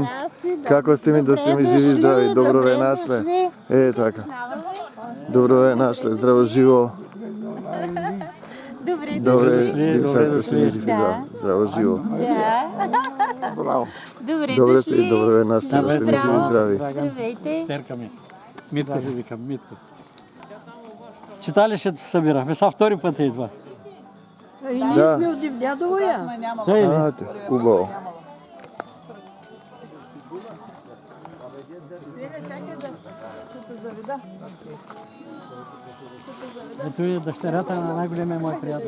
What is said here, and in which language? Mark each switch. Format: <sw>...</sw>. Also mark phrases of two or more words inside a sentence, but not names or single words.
<bg>Како сте ми, да сте ми живи, здрави, добро ве нашле. Така. Добро ве нашле, здраво живо. Добре да сте ми живи, здраво живо. Добре сте, добро ве нашле, да сте ми живи, здрави. Здравейте. Терка ми. Митко се викам, Митко. Читалището се събирахме, са втори път е това. И ние сме от Дивдядово я. Хубаво. Ето е дъщерята на най-големия мой приятел.</bg>